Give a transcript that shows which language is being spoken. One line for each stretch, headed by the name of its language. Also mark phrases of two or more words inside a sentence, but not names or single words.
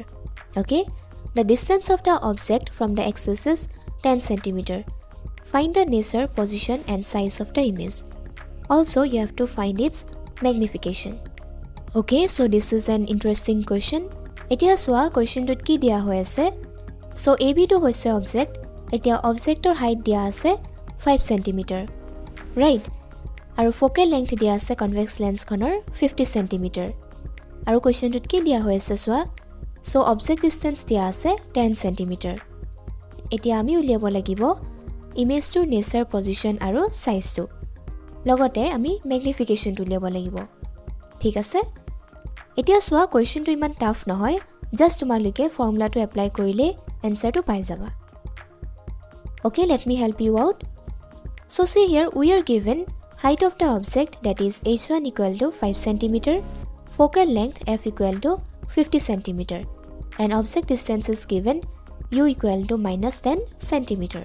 English: Okay. The distance of the object from the axis is 10 cm. Find the nature, position and size of the image. Also you have to find its magnification. Okay, so this is an interesting question.
Assamese: এতিয়া চোৱা question টো কি দিয়া হৈ আছে. So AB to hoise object. Etia object or height dia ase 5 cm. Right? আৰু
English: focal length
Assamese: দিয়া আছে
English: convex lens
Assamese: কোনৰ 50 cm. আৰু কোৱেশ্চনটোত কি দিয়া হৈ আছে চোৱা
English: so object distance
Assamese: দিয়া আছে 10 cm এতিয়া আমি উলিয়াব লাগিব ইমেজটোৰ
English: nature position
Assamese: আৰু সাইজটো লগতে আমি ম্যাগনিফিকেশনটো উলিয়াব লাগিব ঠিক আছে এতিয়া চোৱা কোৱেশ্চনটো ইমান টাফ নহয় জাস্ট তোমালোকে ফৰ্মুলাটো এপ্লাই কৰিলে এনসাৰটো পাই যাবা
English: Okay, let me help you out. So see here, we are given height of the object that is h1 equal to 5 cm, focal length f equal to 50 cm, and object distance is given u equal to minus 10 cm.